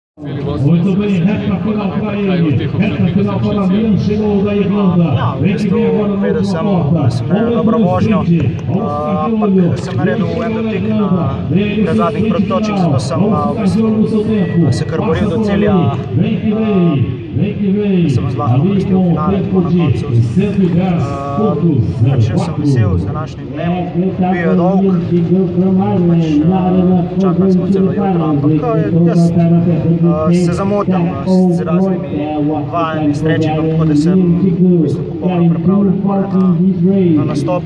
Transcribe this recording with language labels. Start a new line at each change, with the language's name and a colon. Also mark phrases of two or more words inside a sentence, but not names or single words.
Portuguese: Muito bem, reta final para ele, reta final para Milan, chegou da Irlanda, vem que vem agora na última volta,
Slovenian: dobro vožnjo, ampak sem naredil en dotik na zadnjih protočih, zato sem se kar boril do cilja, sem zlahno vrstil v finale, tako na koncu. Še sem vesel z današnjim dnem, bil je dolg, čakali smo celo jutro, ampak jaz se zamotam z raznimi vajami, strečingom, tako da sem popolno pripravljen na nastop.